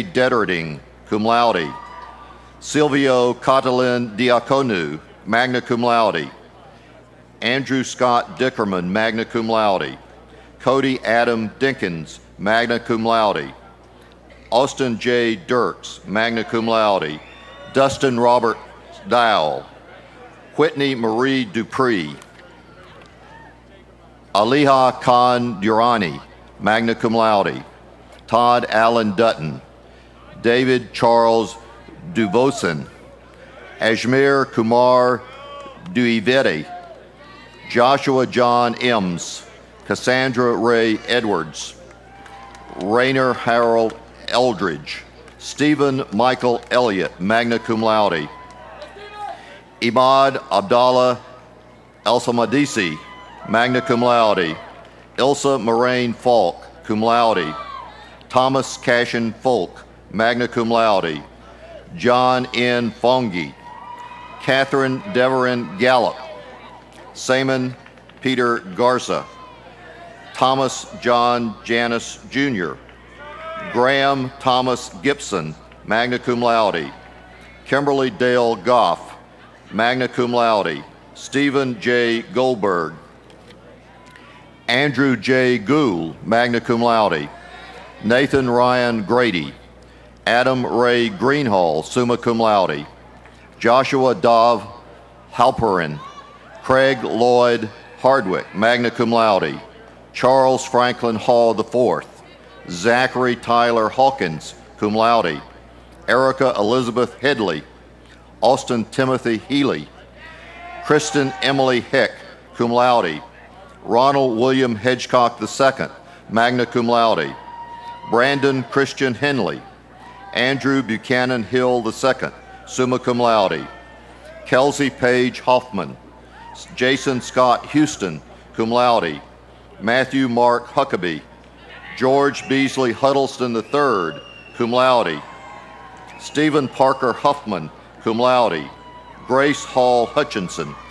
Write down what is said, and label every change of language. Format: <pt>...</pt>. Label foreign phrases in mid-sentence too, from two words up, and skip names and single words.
<en>Detterding,</en> <la>cum laude,</la> <en>Silvio Catalin Diaconu,</en> <la>magna cum laude,</la> <en>Andrew Scott Dickerman,</en> <la>magna cum laude,</la> <en>Cody Adam Dinkins,</en> <la>magna cum laude,</la> <en>Austin J. Dirks,</en> <la>magna cum laude,</la> <en>Dustin Robert Dowell, Whitney Marie Dupree, Aliha Khan Durrani,</en> <la>magna cum laude,</la> <en>Todd Allen Dutton, David Charles Duvosin, Ajmer Kumar Duivedi, Joshua John Ems, Cassandra Ray Edwards, Rainer Harold Eldridge, Stephen Michael Elliott,</en> <la>magna cum laude,</la> <en>Imad Abdallah El-Samadisi,</en> <la>magna cum laude,</la> <en>Ilsa Moraine Falk,</en> <la>cum laude,</la> <en>Thomas Cashin Folk,</en> <la>magna cum laude,</la> <en>John N. Fongi, Catherine Deverin Gallup, Simon Peter Garza, Thomas John Janis Jr., Graham Thomas Gibson,</en> <la>magna cum laude, Kimberly Dale Goff, magna cum laude,</la> <en>Stephen J. Goldberg, Andrew J. Gould,</en> <la>magna cum laude,</la> <en>Nathan Ryan Grady, Adam Ray Greenhall,</en> <la>summa cum laude,</la> <en>Joshua Dov Halperin, Craig Lloyd Hardwick,</en> <la>magna cum laude,</la> <en>Charles Franklin Hall IV, Zachary Tyler Hawkins,</en> <la>cum laude,</la> <en>Erica Elizabeth Headley, Austin Timothy Healy, Kristen Emily Heck,</en> <la>cum laude,</la> <en>Ronald William Hedgecock II,</en> <la>magna cum laude,</la> <en>Brandon Christian Henley, Andrew Buchanan Hill II,</en> <la>summa cum laude,</la> <en>Kelsey Page Hoffman, Jason Scott Houston,</en> <la>cum laude,</la> <en>Matthew Mark Huckabee, George Beasley Huddleston III,</en> <la>cum laude,</la> <en>Stephen Parker Huffman,</en> <la>cum laude,</la> <en>Grace Hall Hutchinson,</en>